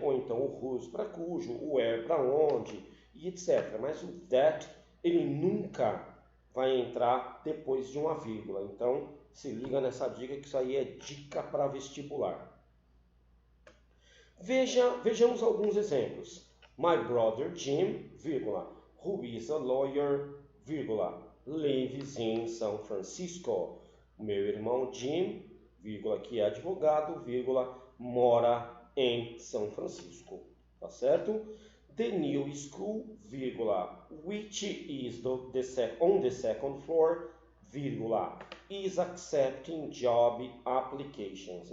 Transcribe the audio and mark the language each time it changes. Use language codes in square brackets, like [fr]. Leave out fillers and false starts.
[pt] Ou então o whose para cujo, o where para onde e etc. Mas o that ele nunca vai entrar depois de uma vírgula. Então, se liga nessa dica que isso aí é dica para vestibular. Vejamos alguns exemplos. [en] My brother Jim, [pt] vírgula, [en] who is a lawyer, vírgula, lives in São Francisco. [pt] Meu irmão Jim, vírgula, que é advogado, vírgula, mora em São Francisco. Tá certo? [en] The new school, [pt] vírgula, [en] which is on the second floor, vírgula, is accepting job applications.